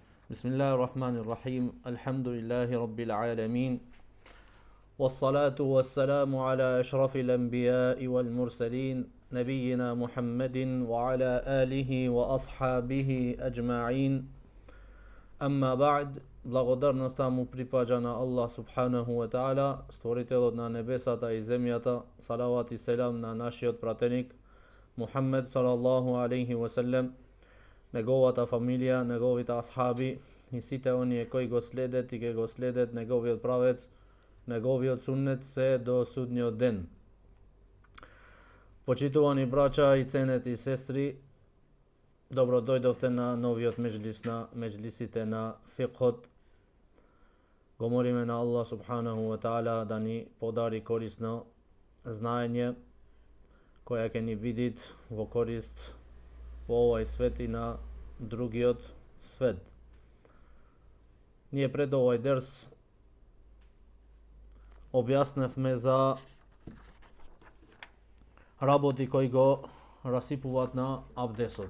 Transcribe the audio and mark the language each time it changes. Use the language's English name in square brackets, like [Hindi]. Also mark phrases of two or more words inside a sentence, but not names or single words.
[Arabic] بسم الله الرحمن الرحيم الحمد لله رب العالمين والصلاة والسلام على أشرف الأنبياء والمرسلين نبينا محمد وعلى آله وأصحابه أجمعين أما بعد [Macedonian] благодарност му припаѓа на [Arabic] الله سبحانه وتعالى, [Macedonian] створителот на небесата и земјата. Салават и селам на нашиот пратеник Мухаммед [Arabic] صلى الله عليه وسلم, [Macedonian] неговата фамилија, неговите асхаби и сите оние кои го следат и ќе го следат неговиот правец, неговиот суннет се до судниот ден. Почитувани браќа и ценети сестри, добро дојдовте на новиот меџлис на меџлисите на фикхот. Го молиме на [Arabic] الله سبحانه وتعالى [Macedonian] да ни подари корисно знаење која ќе ни биде во корист во овој свет и на другиот свет. Ние пред овој дерс објасневме за работи кои го расипуваат на абдесот.